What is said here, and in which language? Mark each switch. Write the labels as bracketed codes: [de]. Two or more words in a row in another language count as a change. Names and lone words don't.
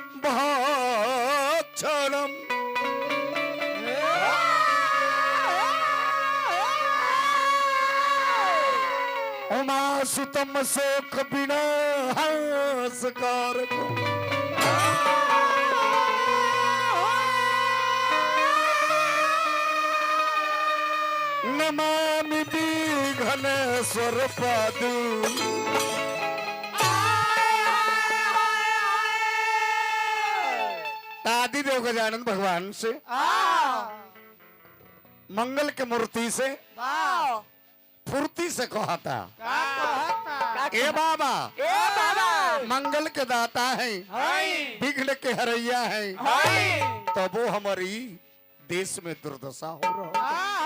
[sa] भक्षणम् उमासुतम शोक विनाशकारकम् नमामि विघ्नेश्वर पादु [hi] आदिदेव गजानन भगवान से मंगल के मूर्ति से फुर्ती से कहता ए बाबा मंगल के दाता है विघ्न के हरैया है तो वो हमारी देश में दुर्दशा हो रहा है।